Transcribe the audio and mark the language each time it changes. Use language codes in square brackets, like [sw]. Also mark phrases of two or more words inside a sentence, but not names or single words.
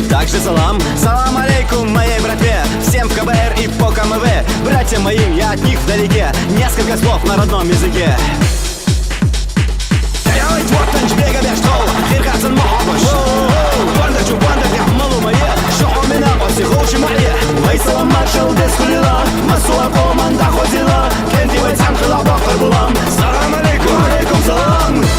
[ru] Также салам, [ar] سلام عليكم [ru] моей братве, всем в КБР и по КМВ. Братьям моим, я от них вдалеке, несколько слов на родном языке. [ar] سلام عليكم، عليكم سلام.